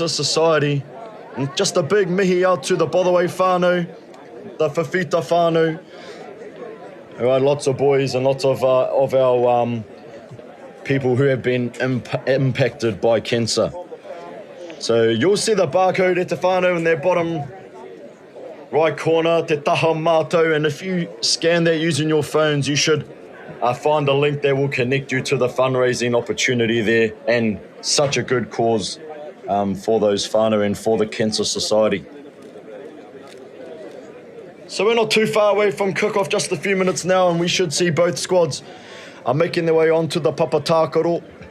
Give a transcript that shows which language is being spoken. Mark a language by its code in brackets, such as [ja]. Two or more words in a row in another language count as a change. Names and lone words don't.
[en] And just a big mihi out to the Bothaway whānau the Fifita whānau. All right, lots of boys and lots of our people who have been impacted by cancer. So you'll see the barcode at the whānau in their bottom right corner, [mi] te taha mātou, [en] and if you scan that using your phones, you should find a link that will connect you to the fundraising opportunity there, and such a good cause for those whānau and for the Cancer Society. So we're not too far away from kick-off, just a few minutes now, and we should see both squads are making their way onto the papatākaro.